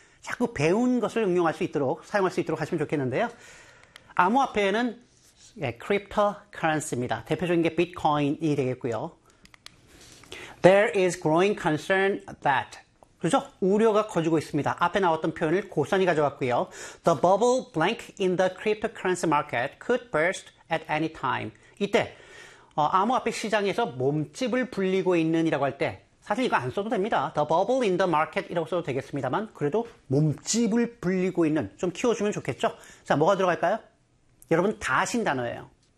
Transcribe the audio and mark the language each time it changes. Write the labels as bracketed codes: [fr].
[ko] 자꾸 배운 것을 응용할 수 있도록 사용할 수 있도록 하시면 좋겠는데요. 암호화폐는 cryptocurrency입니다. 대표적인 게 비트코인이 되겠고요. [en] There is growing concern that. [ko] 그죠? 우려가 커지고 있습니다. 앞에 나왔던 표현을 고선이 가져왔고요. [en] The bubble blank in the cryptocurrency market could burst at any time. [ko] 이때 암호화폐 시장에서 몸집을 불리고 있는 이라고 할 때 사실 이거 안 써도 됩니다. [en] The bubble in the market [ko] 이라고 써도 되겠습니다만 그래도 몸집을 불리고 있는 좀 키워주면 좋겠죠? 자, 뭐가 들어갈까요? 여러분 다 아신 단어예요.